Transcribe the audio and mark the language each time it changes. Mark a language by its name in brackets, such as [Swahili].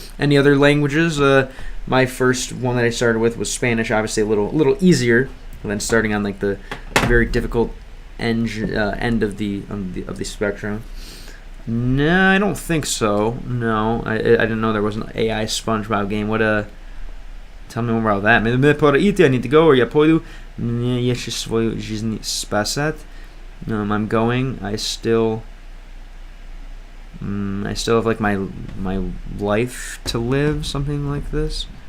[English] Any other languages? My first one that I started with was Spanish, obviously a little easier than starting on like the very difficult end of the spectrum. No, I don't think so. No, I didn't know there was an AI SpongeBob game. Tell me more about that. I need to go, or [Russian] я пойду. Мне еще свою жизнь спасать. [English] I'm going. I still have like my life to live, something like this.